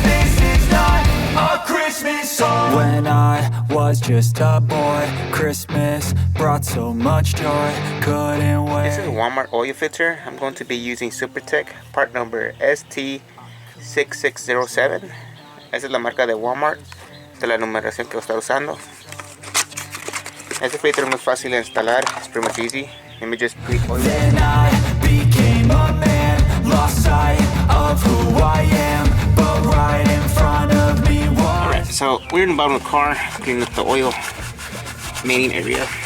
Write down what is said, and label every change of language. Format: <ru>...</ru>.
<en>This is not a Christmas song. When I was just a boy, Christmas brought so much joy, couldn't wait. This is a Walmart oil filter. I'm going to be using SuperTech, part number ST6607.</en> <es>Esa es la marca de Walmart. Esta es la numeración que está usando. Este filtro es muy fácil de instalar.</es> <en>It's pretty much easy. Let me just click oil. Then I became a man, lost sight of who I am, but right in front of me was. Alright, so we're in the bottom of the car, cleaning up the oil main area.</en>